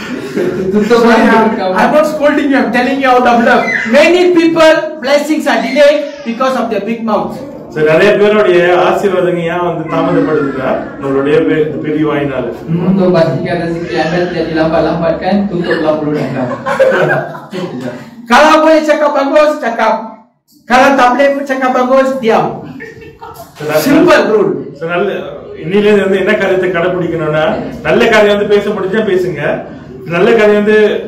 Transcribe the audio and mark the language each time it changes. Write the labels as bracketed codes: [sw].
[en] I'm not scolding you, I'm telling you out of love. Many people blessings are delayed because of their big mouth. [ta] So நிறைய பேருடைய ஆசீர்வாதங்க ஏன் வந்து தாமதப்படுதுன்னா நம்மளுடைய பெரிய வாயினால. [ms] Untuk pastikan rezeki anda tidak dilambat-lambatkan, tutuplah mulut anda. Kalau boleh cakap bagus, cakap. Kalau tak boleh cakap bagus, diam. [en] Simple rule. [ta] So இன்னிலே வந்து என்ன காரியத்தை கடைபிடிக்கணும்னா நல்ல காரியம் வந்து பேச முடிஞ்சா பேசுங்க, நல்ல காரியம் வந்து